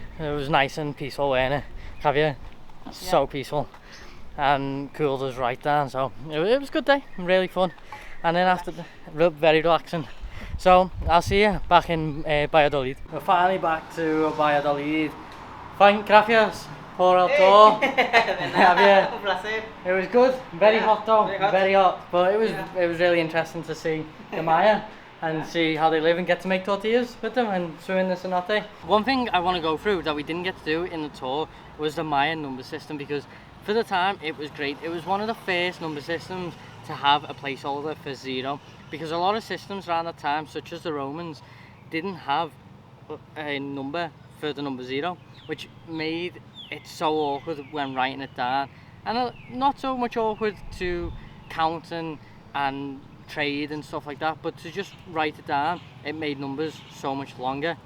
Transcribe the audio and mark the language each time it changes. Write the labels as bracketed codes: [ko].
[en] It was nice and peaceful, wasn't it? Javier? So peaceful. And cooled us right down, so it was a good day, really fun. And then after very relaxing. So I'll see you back in Valladolid. We're finally back to Valladolid. [es] Fine, gracias por el tour. [en] Javier. [es] Un placer. [en] It was good, very Yeah, hot though, very hot. but it was really interesting to see the Maya and see how they live and get to make tortillas with them and swim in the cenote. One thing I want to go through that we didn't get to do in the tour was the Maya number system, because for the time it was great. It was one of the first number systems to have a placeholder for 0, because a lot of systems around that time, such as the Romans, didn't have a number for the number 0, which made it so awkward when writing it down, and not so much awkward to count and trade and stuff like that, but to just write it down, it made numbers so much longer.